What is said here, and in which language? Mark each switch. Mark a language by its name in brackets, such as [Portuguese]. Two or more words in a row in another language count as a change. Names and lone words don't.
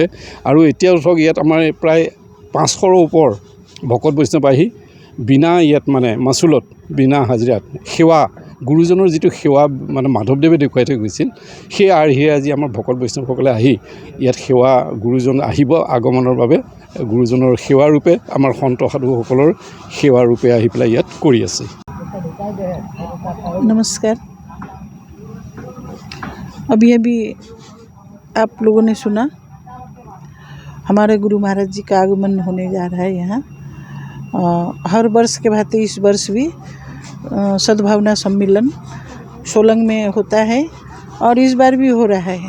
[Assamese] আৰু এতিয়াও ধৰক ইয়াত আমাৰ প্ৰায় 500ৰ ওপৰ ভকত বৈষ্ণৱ আহি বিনা ইয়াত মানে মাচুলত, বিনা হাজিৰাত সেৱা, গুৰুজনৰ যিটো সেৱা মানে মাধৱদেৱে দেখুৱাই থৈ গৈছিল, সেই আৰ্হিৰে আজি আমাৰ ভকত বৈষ্ণৱসকলে আহি ইয়াত সেৱা, গুৰুজন আহিব আগমনৰ বাবে, গুৰুজনৰ সেৱাৰূপে আমাৰ সন্ত সাধুসকলৰ সেৱাৰূপে আহি পেলাই ইয়াত কৰি আছে। [Hindi] नमस्कार। अभी आप लोगों ने सुना हमारे गुरु महाराज जी का आगमन होने जा रहा है यहाँ। हर वर्ष के भांति इस वर्ष भी सद्भावना सम्मेलन सोलंग में होता है और इस बार भी हो रहा है।